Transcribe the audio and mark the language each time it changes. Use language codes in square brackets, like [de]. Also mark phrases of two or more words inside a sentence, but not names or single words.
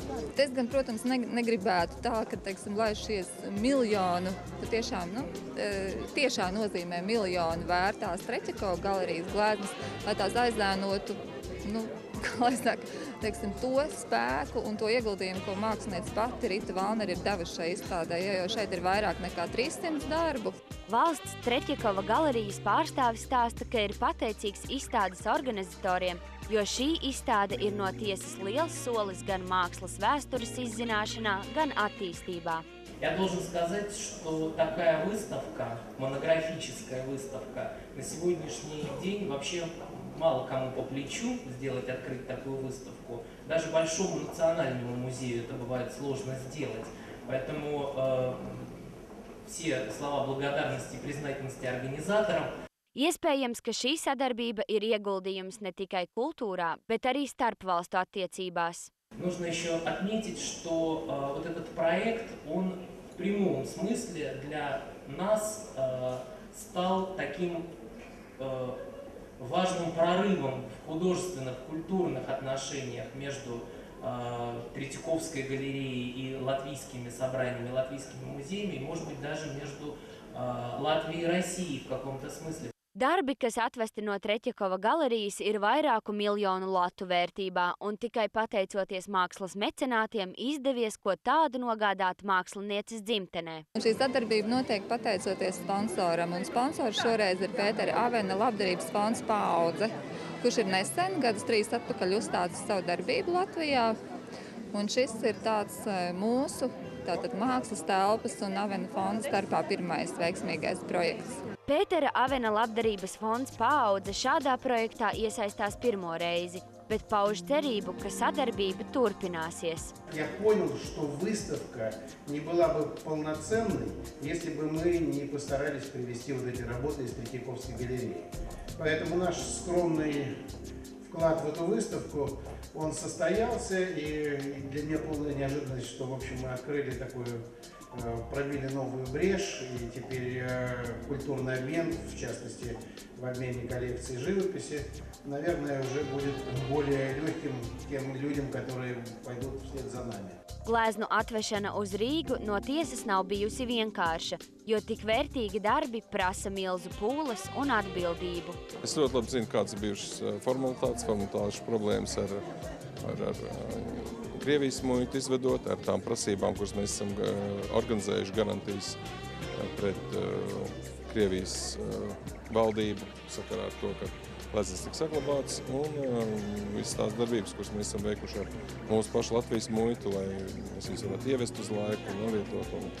[lv] Es gan, protams, negribētu tā, ka, teiksim, lai šies miljonu, tiešām nozīmē miljonu vērtās Treķjakova galerijas gleznas, lai tās aizdēnotu, to spēku un to ieguldījumu, ko māksliniece pati Rita Valnere ir devusi šai izstādē, jo šeit ir vairāk nekā 300 darbu. Valsts Treķjakova galerijas pārstāvis stāsta, ka ir pateicīgs izstādes organizatoriem, jo šī izstāde ir no tiesas liels solis gan mākslas vēstures izzināšanā, gan attīstībā. [ru] Я должен сказать, что такая выставка, монографическая выставка, на сегодняшний день вообще мало кому по плечу открыть такую выставку. Даже большому национальному музею это бывает сложно сделать. Поэтому все слова благодарности и признательности организаторам. [lv] Iespējams, ka šī sadarbība ir ieguldījums ne tikai kultūrā, bet arī starpvalstu attiecībās. [ru] Нужно еще отметить, что вот этот проект, он в прямом смысле для нас стал таким важным прорывом в художественных, культурных отношениях между Третьяковской галереей и латвийскими собраниями, латвийскими музеями, и, может быть, даже между Латвией и Россией в каком-то смысле. [lv] Darbi, kas atvesti no Treķjakova galerijas, ir vairāku miljonu latu vērtībā, un tikai pateicoties mākslas mecenātiem izdevies ko tādu nogādāt mākslinieces dzimtenē. Šī sadarbība notiek pateicoties sponsoram, un sponsors šoreiz ir Pētera Avena labdarības fonds Paudze, kurš ir nesen, gadus 3 atpakaļ uzstācis savu darbību Latvijā, un šis ir tāds mūsu mākslas telpas un Avena fonda starpā pirmais veiksmīgais projekts. Pētera Avena labdarības fonds Paudze šādā projektā iesaistās pirmo reizi, bet pauž cerību, ka sadarbība turpināsies. [ru] Я понял, что выставка не была бы полноценной, если бы мы не постарались привести вот эти работы из Третьяковской галереи. Поэтому наш скромный вклад в эту выставку, он состоялся, и для меня полная неожиданность, что, в общем, мы открыли такую, пробили новую брешь, и теперь культурный обмен, в частности, в обмене коллекции живописи, наверное, уже будет более легким тем людям, которые пойдут вслед за нами. [lv] Gleznu atvešana uz Rīgu no tiesas nav bijusi vienkārša, jo tik vērtīgi darbi prasa milzu pūles un atbildību. Es ļoti labi zinu, kādas ir bijušas formalitāšu problēmas ar Krievijas muitu izvedot, ar tām prasībām, kuras mēs esam organizējuši garantijas pret Krievijas valdību sakarā ar to, ka gleznas tika saglabātas, un visas tās darbības, kuras mēs esam veikuši ar mūsu pašu Latvijas muitu, lai mēs viņus varētu ievest uz laiku un novietot.